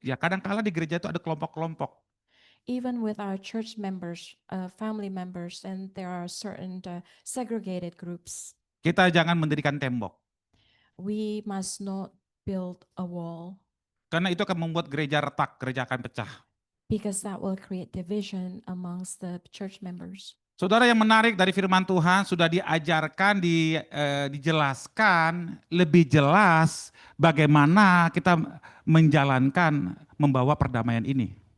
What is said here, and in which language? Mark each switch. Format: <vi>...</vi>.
<id>Ya kadang-kala di gereja itu ada kelompok-kelompok.</id> <en>Even with our church members, family members, and there are certain segregated groups.</en> <id>Kita jangan mendirikan tembok.</id> <en>We must not build a wall</en> <id>Karena itu akan membuat gereja retak, gereja akan pecah.</id> <en>because that will create division amongst the church members.</en> <id>Saudara yang menarik dari firman Tuhan sudah diajarkan, dijelaskan lebih jelas bagaimana kita menjalankan, membawa perdamaian ini.</id>